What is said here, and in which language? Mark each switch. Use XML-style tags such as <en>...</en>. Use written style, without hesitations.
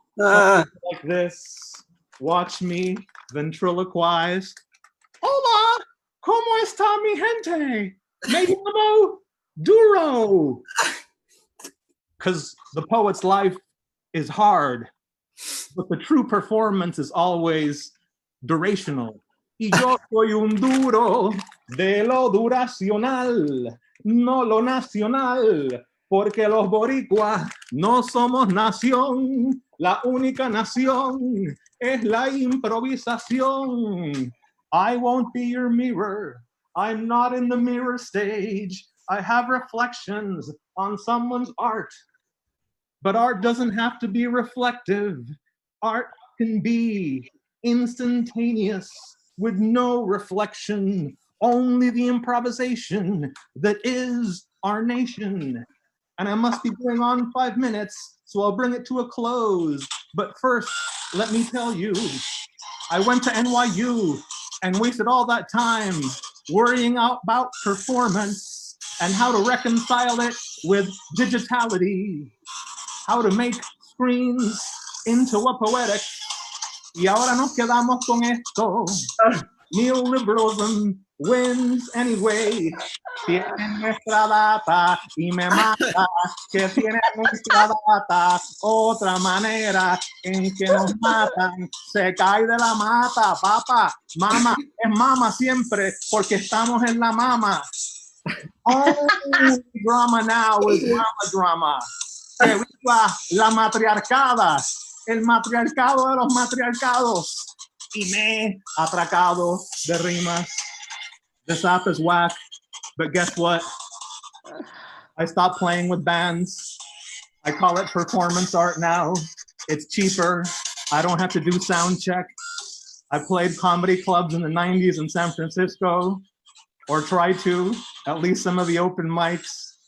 <en>Like this. Watch me ventriloquize.</en> <es>Hola, ¿cómo está mi gente? Me llamo Duro.</es> <en>Because the poet's life is hard, but the true performance is always durational.</en> <es>Y yo soy un duro de lo duracional, no lo nacional, porque los boricuas no somos nación. La única nación es la improvisación.</es> <en>I won't be your mirror. I'm not in the mirror stage. I have reflections on someone's art. But art doesn't have to be reflective. Art can be instantaneous with no reflection, only the improvisation that is our nation. And I must be going on 5 minutes, so I'll bring it to a close. But first, let me tell you, I went to NYU and wasted all that time worrying about performance and how to reconcile it with digitality, how to make screens into a poetic.</en> <es>Y ahora nos quedamos con esto.</es> <en>Neoliberalism wins anyway.</en> <es>Tienen nuestra data y me mata que tienen nuestra data. Otra manera en que nos matan. Se cae de la mata, papá. Mama es mama siempre porque estamos en la mama.</es> <en>Only drama now is drama.</en> <es>Que viva la matriarcada. El matriarcado de los matriarcados. Y me atracado de rimas.</es> <en>This app is whack, but guess what? I stopped playing with bands. I call it performance art now. It's cheaper. I don't have to do sound check. I played comedy clubs in the 90s in San Francisco, or tried to, at least some of the open mics.</en>